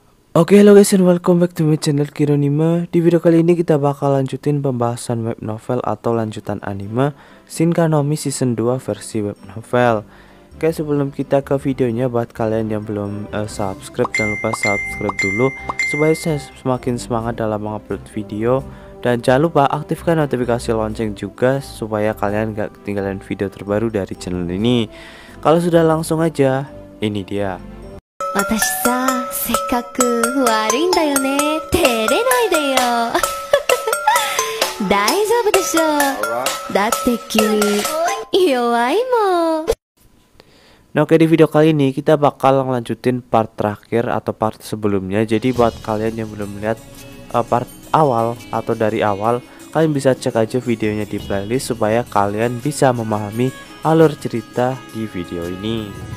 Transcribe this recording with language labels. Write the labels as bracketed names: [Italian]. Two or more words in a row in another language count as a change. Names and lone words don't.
[English] Oke, hello guys and welcome back to my channel Kironima. [Indonesian] Di video kali ini kita bakal lanjutin pembahasan [English] web novel [Indonesian] atau lanjutan anime Shinkanomi Season 2 versi [English] web novel. [Indonesian] Oke, sebelum kita ke videonya, buat kalian yang belum subscribe, jangan lupa subscribe dulu supaya saya semakin semangat dalam mengupload video. Dan jangan lupa aktifkan notifikasi lonceng juga supaya kalian gak ketinggalan video terbaru dari channel ini. Kalau sudah, langsung aja, ini dia. [Japanese] 私さ、せっかく悪いんだよね。照れないでよ。大丈夫でしょ。だって君、弱いもん。 [Indonesian] Nah, oke, di video kali ini kita bakal ngelanjutin part terakhir atau part sebelumnya. Jadi buat kalian yang belum lihat part awal atau dari awal, kalian bisa cek aja videonya di playlist supaya kalian bisa memahami alur cerita di video ini.